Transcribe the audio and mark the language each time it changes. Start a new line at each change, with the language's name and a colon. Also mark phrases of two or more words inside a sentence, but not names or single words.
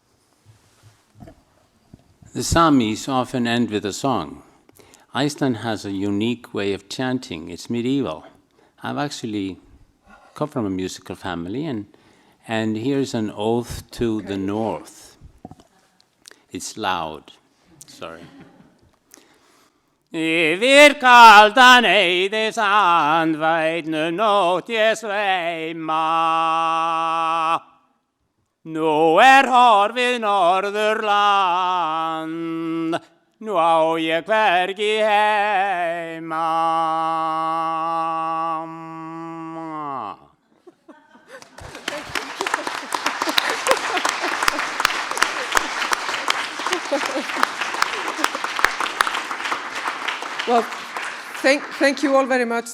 English: The Samis often end with a song. Iceland has a unique way of chanting. It's medieval. I've actually come from a musical family, and here's an oath to the north. It's loud. Sorry.
Icelandic: Yfir kaldan eyði sandvætnu nótt ég sveima. Nú horfið Norðurland, nú á ég hvergi heima.
English: Well, thank you all very much.